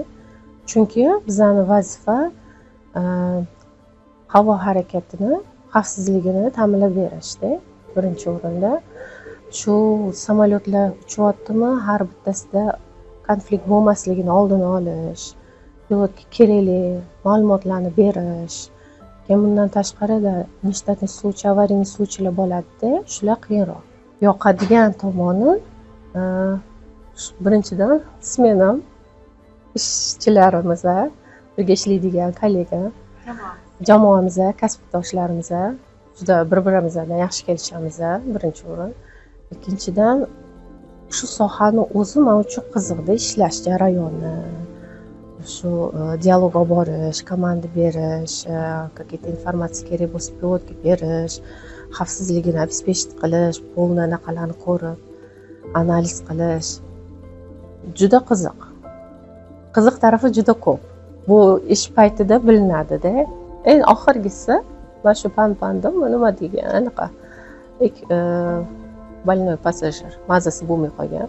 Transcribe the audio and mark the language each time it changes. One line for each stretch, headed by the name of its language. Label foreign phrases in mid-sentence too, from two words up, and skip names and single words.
Uzbek: Chunki bizning vazifa havo harakatini xavfsizligini ta'minlab berishda. Birinchi o'rinda shu samolyotlar uchyaptimi, har bittasida konflikt bo'lmasligini oldini olish, yoki kerakli ma'lumotlarni berish, Keyin bundan tashqarida
Russian: нештатный случай, аварийный случайlar
Uzbek: bo'ladida, shular qiyinroq. Yoqadigan tomoni birinchidan smenam, ishchilarimiz, birga ishlaydigan kollega, jamoamiz, kasbdoshlarimiz juda bir-birimizdan yaxshi kelishamiz, birinchi o'rin. Ikkinchidan, shu sohani o'zi men uchun qiziqdi, ishlash jarayoni. Shu dialog olib borish, komanda berish, какие-то informatsiya kerak bo'lsa pilotga berish, xavfsizligini обеспечить qilish, полный anaqalarni ko'rib, analiz qilish. Juda qiziq. Qiziq tarafi juda ko'p. Bu ish paytida bilinadi-da. Eng oxirgisi mana shu pan-pandim nima degan anaqa больной passajir mazasi bo'lmay qolgan.